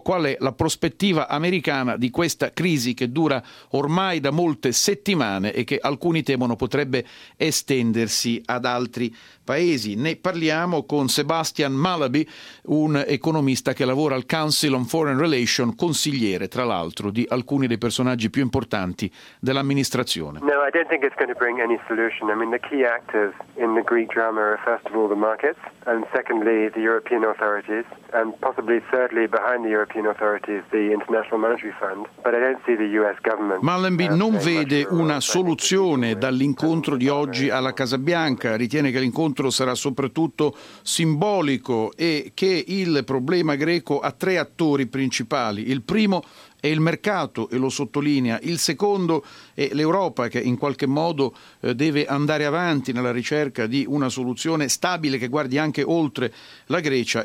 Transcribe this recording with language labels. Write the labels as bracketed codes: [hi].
[it] Qual è la prospettiva americana di questa crisi che dura ormai da molte settimane e che alcuni temono potrebbe estendersi ad altri paesi? Ne parliamo con Sebastian Malaby, un economista che lavora al Council on Foreign Relations, consigliere tra l'altro di alcuni dei personaggi più importanti dell'amministrazione. [en] No, I don't think it's going to bring any solution. I mean, the key actors in the Greek drama are first of all the markets and secondly the European authorities and possibly thirdly behind the European authorities the International Monetary Fund, but I don't see the US government. [it] Malaby non vede una soluzione dall'incontro di oggi alla Casa Bianca, ritiene che l'incontro sarà soprattutto simbolico e che il problema greco ha tre attori principali. Il primo è il mercato, e lo sottolinea. Il secondo è l'Europa, che in qualche modo deve andare avanti nella ricerca di una soluzione stabile che guardi anche oltre la Grecia.